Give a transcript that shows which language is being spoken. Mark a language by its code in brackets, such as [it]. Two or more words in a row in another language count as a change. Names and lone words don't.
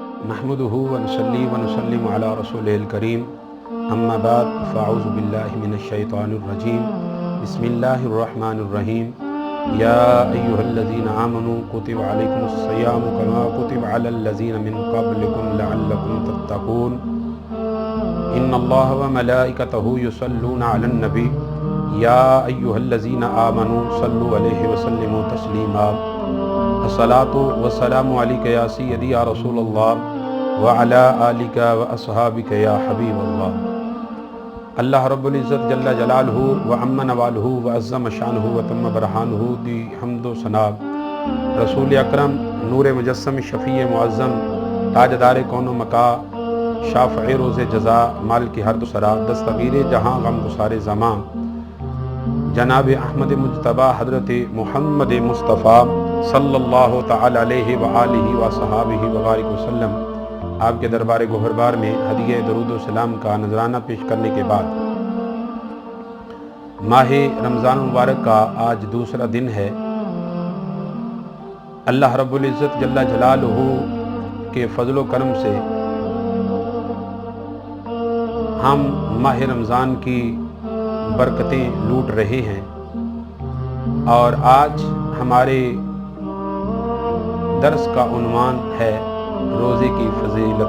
[ar] نحمده ونصلي ونسلم على الرسول الكريم أما بعد فأعوذ بالله من الشيطان الرجيم بسم الله الرحمن الرحيم يا أيها الذين آمنوا كتب عليكم الصيام كما كتب على الذين من قبلكم لعلكم تتقون إن الله وملائكته يصلون على النبي يا أيها الذين آمنوا صلوا عليه وسلموا تسليما الصلاة والسلام عليك يا سيدي يا رسول الله وعلى آلك وأصحابك يا حبيب الله. الله رب العزة جل جلاله وعم نواله وعظم شأنه وتم برهانه [ur] دی حمد و ثنا رسول اکرم نور مجسم شفیع معظم تاجدار کون و مکاں شافع روز جزا مال کی ہر دوسرا دستگیر جہاں غم گسار زماں جناب احمد مجتبیٰ حضرت محمد مصطفیٰ [ar] صلى الله تعالى عليه وآله وصحبه وبارك وسلم [ur] آپ کے دربار گہربار میں ہدیہ درود و سلام کا نذرانہ پیش کرنے کے بعد ماہ رمضان مبارک کا آج دوسرا دن ہے. [ar] الله رب العزة جل جلاله [ur] کے فضل و کرم سے ہم ماہ رمضان کی برکتیں لوٹ رہے ہیں اور آج ہمارے درس کا عنوان ہے روزے کی فضیلت.